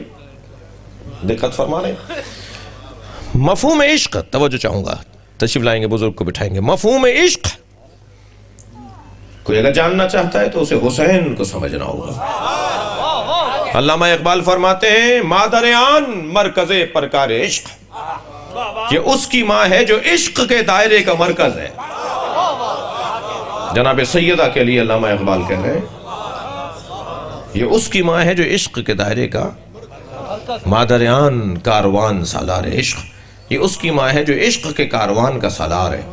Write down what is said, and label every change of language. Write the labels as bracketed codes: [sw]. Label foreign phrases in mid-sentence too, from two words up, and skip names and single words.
[ur] دقت فرما رہے ہیں. مفہوم عشق، توجہ چاہوں گا، تشریف لائیں گے بزرگ کو بٹھائیں گے. مفہوم عشق کوئی اگر جاننا چاہتا ہے تو اسے حسین کو سمجھنا ہوگا. علامہ اقبال فرماتے ہیں [fa] مادر آن مرکز پرکار عشق، [ur] یہ اس کی ماں ہے جو عشق کے دائرے کا مرکز ہے. جناب سیدہ کے لیے علامہ اقبال کہہ رہے ہیں یہ اس کی ماں ہے جو عشق کے دائرے کا [fa] مادریان کاروان سالار عشق. [ur] یہ اس کی ماں ہے جو عشق کے کاروان کا سالار ہے.